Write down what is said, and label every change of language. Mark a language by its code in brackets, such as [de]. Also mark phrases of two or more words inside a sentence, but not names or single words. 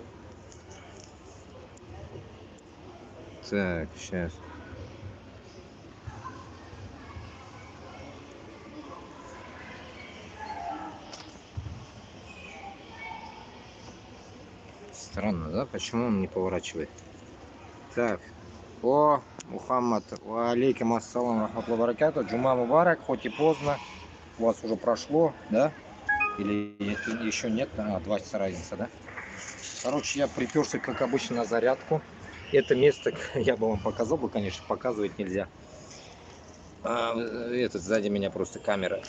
[ru] Так, сейчас. Странно, да? Почему он не поворачивает? Так. О, [ar] Мухаммад, عليكم السلام، رحمة الله وبركاته. جمعة مبارك, [ru] хоть и поздно. У вас уже прошло, да? Или еще нет? 2 часа разница, да? Короче, я приперся, как обычно, на зарядку. Это место я бы вам показал бы, конечно, показывать нельзя. Этот сзади меня просто камера.